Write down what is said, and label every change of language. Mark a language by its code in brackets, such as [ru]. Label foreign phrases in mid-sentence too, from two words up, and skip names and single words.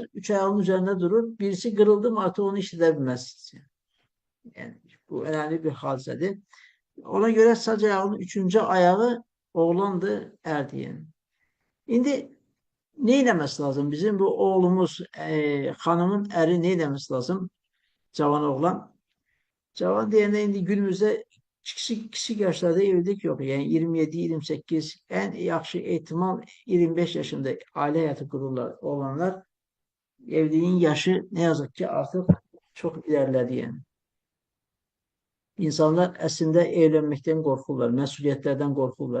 [tr] Üç ayağın üzerinde durur. Birisi kırıldı mı artık onu işletebilmez. Yani bu önemli bir hadisedir. Ona göre sac ayağının üçüncü ayağı oğlandı erdiyen. [az] Şimdi ne eləməsi lazım? Bizim bu oğlumuz, hanımın eri ne eləməsi lazım? Cavan oğlan. Cavan deyəndə indi günümüzdə kiçik yaşlarda evlilik yok. [tr] Yani 27-28 en [az] yaxşı ehtimal [tr] 25 yaşında aile hayatı kururlar olanlar. Evliliğin yaşı ne yazık ki artık çok ilerledi yani. İnsanlar aslında evlenmekten korkurlar, mesuliyetlerden korkurlar.